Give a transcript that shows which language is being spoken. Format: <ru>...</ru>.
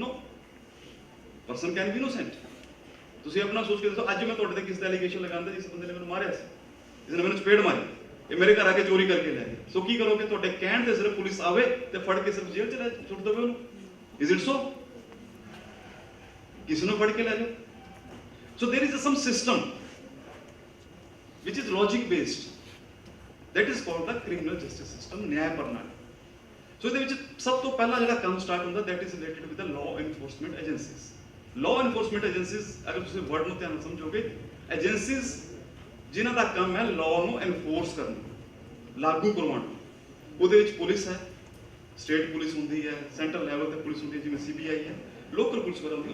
<en>No, person can be innocent.</en> <pa>ਤੁਸੀਂ ਆਪਣਾ ਸੋਚ ਕੇ ਦੱਸੋ, ਅੱਜ ਮੈਂ ਤੁਹਾਡੇ ਤੇ ਕਿਸ ਦਾ ਐਲੀਗੇਸ਼ਨ ਲਗਾਉਂਦਾ ਜਿਸ ਬੰਦੇ ਨੇ ਮੈਨੂੰ ਮਾਰਿਆ ਸੀ, ਜਿਸ ਨੇ ਮੈਨੂੰ ਚਪੇੜ ਮਾਰੀ, ਇਹ ਮੇਰੇ ਘਰ ਆ ਕੇ ਚੋਰੀ ਕਰਕੇ ਲੈ ਗਿਆ. ਸੋ ਕੀ ਕਰੋਗੇ? ਤੁਹਾਡੇ ਕਹਿਣ ਤੇ ਸਿਰਫ ਪੁਲਿਸ ਆਵੇ ਤੇ ਫੜ ਕੇ ਸਿਰਫ ਜੇਲ੍ਹ ਚ ਲੈ ਸੁੱਟ ਦੇਵੇ ਉਹਨੂੰ?</pa> <en>Is it so?</en> <pa>ਕਿਸ ਨੂੰ ਫੜ ਕੇ ਲੈ ਜਾਓ?</pa> <en>So there is some system which is logic based, that is called the criminal justice system, ਨਿਆਂ ਪ੍ਰਣਾਲੀ.</en> <pa>ਸੋ ਇਹਦੇ ਵਿੱਚ ਸਭ ਤੋਂ ਪਹਿਲਾਂ ਜਿਹੜਾ ਕੰਮ ਸਟਾਰਟ ਹੁੰਦਾ</pa> <en>that is related with the law enforcement agencies.</en> <pa>Law enforcement agencies, ਅਗਰ ਤੁਸੀਂ ਵਰਡ ਨੂੰ ਧਿਆਨ ਨਾਲ ਸਮਝੋਗੇ, ਏਜੰਸੀਜ਼ ਜਿਨ੍ਹਾਂ ਦਾ ਕੰਮ ਹੈ ਲਾਅ ਨੂੰ ਐਨਫੋਰਸ ਕਰਨਾ, ਲਾਗੂ ਕਰਵਾਉਣਾ. ਉਹਦੇ ਵਿੱਚ ਪੁਲਿਸ ਹੈ, ਸਟੇਟ ਪੁਲਿਸ ਹੁੰਦੀ ਹੈ, ਸੈਂਟਰਲ ਲੈਵਲ ਤੇ ਪੁਲਿਸ ਹੁੰਦੀ ਹੈ ਜਿਵੇਂ ਸੀਬੀਆਈ ਹੈ, ਲੋਕਲ ਪੁਲਿਸ ਵਗੈਰਾ ਹੁੰਦੀ ਹੈ.</pa>